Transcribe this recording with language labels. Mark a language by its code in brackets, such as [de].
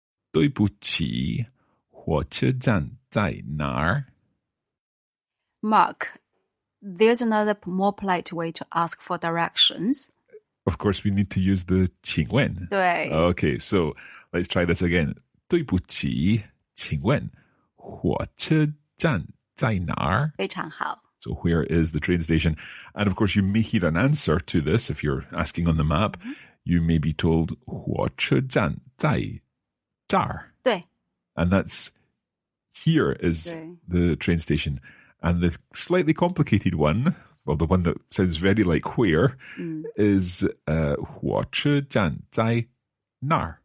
[zh] 对不起，火车站在哪儿？ [en] Mark, there's another more polite way to ask for directions. Of course, we need to use the 请问. [zh] 对 [en] Okay, so let's try this again. [zh] 对不起，请问火车站在哪儿？非常好 [en] So where is the train station? And of course, you may hear an answer to this if you're asking on the map. You may be told [zh] 火车站在这儿. 对 [en] And that's here is the train station. And the slightly complicated one, well, the one that sounds very like where, is [zh] 火车站在那儿?